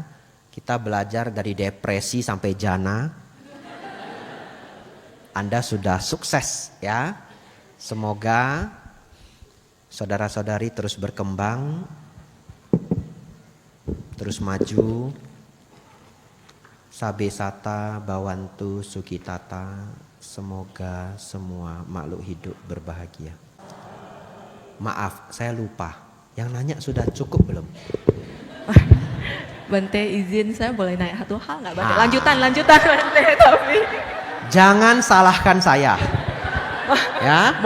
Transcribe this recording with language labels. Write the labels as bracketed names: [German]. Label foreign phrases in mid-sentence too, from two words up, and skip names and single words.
[Indonesian] Kita belajar dari depresi sampai jana. Anda sudah sukses ya. Semoga saudara-saudari terus berkembang, terus maju. [Pali] Sabe sata bawantu sukitata. [Indonesian] Semoga semua makhluk hidup berbahagia. Maaf, saya lupa. Yang nanya sudah cukup belum? Bante izin saya boleh nanya satu hal nggak Bante? Lanjutan Bante tapi. Jangan salahkan saya. Ya.